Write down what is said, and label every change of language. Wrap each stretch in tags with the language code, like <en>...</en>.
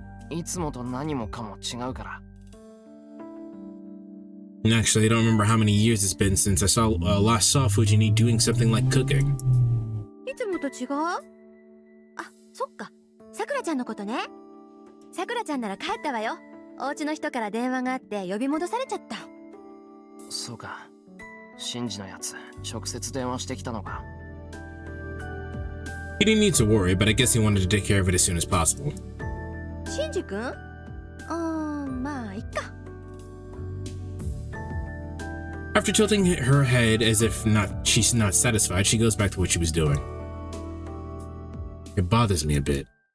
<ja>いつもと何もかも違うから。</ja> <en>Actually, I don't remember how many years it's been since I last saw Fujini doing something like cooking.</en> <ja>いつもと違う？あ、そっか。さくらちゃんのことね。さくらちゃんなら帰ったわよ。お家の人から電話があって呼び戻されちゃった。そうか。シンジのやつ、直接電話してきたのか。</ja> <en>He didn't need to worry, but I guess he wanted to take care of it as soon as possible.</en> <ja>シンジ君？まあいっか。</ja> <en>After tilting her head as if she's not satisfied, she goes back to what she was doing. It bothers me a bit.</en>